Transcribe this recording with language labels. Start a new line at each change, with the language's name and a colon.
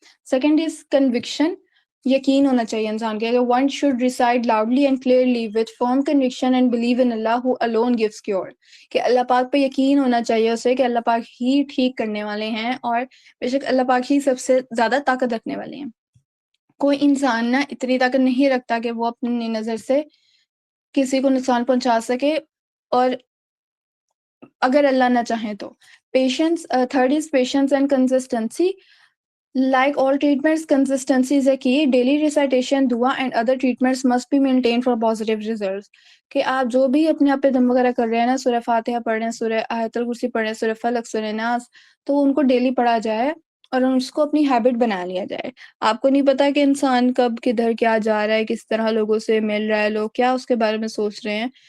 English: second is conviction,
Urdu: یقین ہونا چاہیے انسان کے،
English: one should recite loudly and clearly with firm conviction and believe in Allah who alone gives cure,
Urdu: کہ اللہ پاک پہ یقین ہونا چاہیے اسے کہ اللہ پاک ہی ٹھیک کرنے والے ہیں، اور بے شک اللہ پاک ہی سب سے زیادہ طاقت رکھنے والے ہیں۔ کوئی انسان نا اتنی طاقت نہیں رکھتا کہ وہ اپنی نظر سے کسی کو نقصان پہنچا سکے، اور اگر اللہ نہ چاہیں تو۔ Patience,
English: Third is patience and consistency, Like all treatments, consistency is a key. Daily recitation, dua and other treatments must be maintained for positive results.
Urdu: کہ آپ جو بھی اپنے آپ پہ دم وغیرہ کر رہے ہیں نا، سورہ فاتحہ پڑھ رہے ہیں، سورہ آیت الکرسی پڑھ رہے ہیں، سورہ فلق، سورہ ناس، تو ان کو ڈیلی پڑھا جائے اور اس کو اپنی ہیبٹ بنا لیا جائے. آپ کو نہیں پتا کہ انسان کب کدھر کیا جا رہا ہے، کس طرح لوگوں سے مل رہا ہے، لوگ کیا اس کے بارے میں سوچ رہے ہیں.